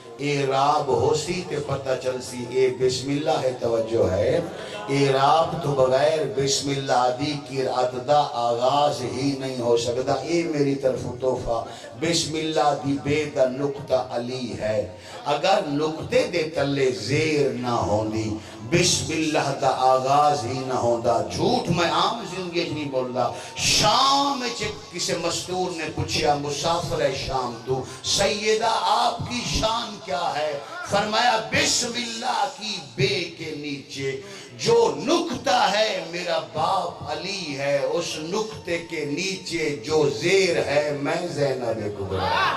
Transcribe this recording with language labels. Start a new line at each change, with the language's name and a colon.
Punjabi: اعراب ہو سی تے پتہ چل سی اے بسم اللہ ہے. توجہ ہے, اعراب تو بغیر بسم اللہ دی کی عددہ آغاز ہی نہیں ہو سکتا. اے میری طرف تحفہ, بسم اللہ دی بے دا نقطہ علی ہے. اگر نقطے دے تلے زیر نہ ہوندی, بسم اللہ دا آغاز ہی نہ ہوندا.
Urdu: جھوٹ میں عام زندگی نہیں بول رہا. شام کسی مستور نے پوچھا, مسافر ہے شام تو, سیدہ آپ کی شان کیا ہے؟ فرمایا بسم اللہ کی بے کے نیچے جو نقطہ ہے میرا باپ علی ہے, اس نقطے کے نیچے جو زیر ہے میں زینب کبریٰ.